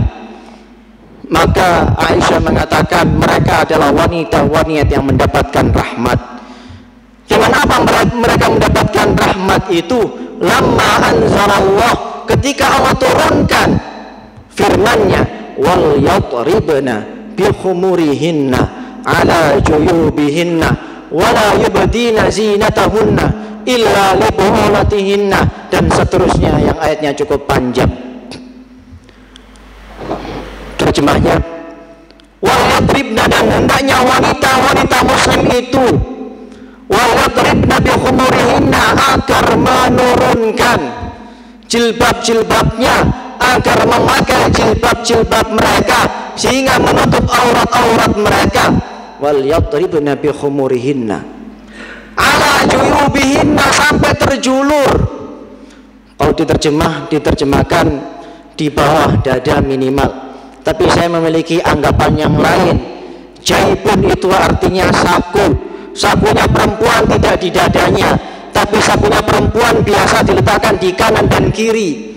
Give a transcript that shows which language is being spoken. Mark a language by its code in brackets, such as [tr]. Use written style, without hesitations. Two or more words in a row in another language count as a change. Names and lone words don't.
[id] Maka Aisyah mengatakan mereka adalah wanita-wanita yang mendapatkan rahmat. Dengan apa mereka mendapatkan rahmat itu? [ar] لما أنزل الله, [id] ketika Allah turunkan firman-Nya, [ar] وليضربن بخمرهن على جيوبهن ولا يبدين زينتهن إلا لبعولتهن, [id] dan seterusnya yang ayatnya cukup panjang. Terjemahnya, [ar] وليضربن, [id] dan hendaknya wanita-wanita muslim itu, [ar] وليضربن بخمرهن, [id] agar menurunkan jilbab-jilbabnya, agar memakai jilbab-jilbab mereka sehingga menutup aurat-aurat mereka. [ar] وليضربن بخمرهن على جيوبهن, [id] sampai terjulur. Kalau diterjemahkan di bawah dada minimal. Tapi saya memiliki anggapan yang lain. Jaibun itu artinya saku. Sakunya perempuan tidak di dadanya, tapi sakunya perempuan biasa diletakkan di kanan dan kiri.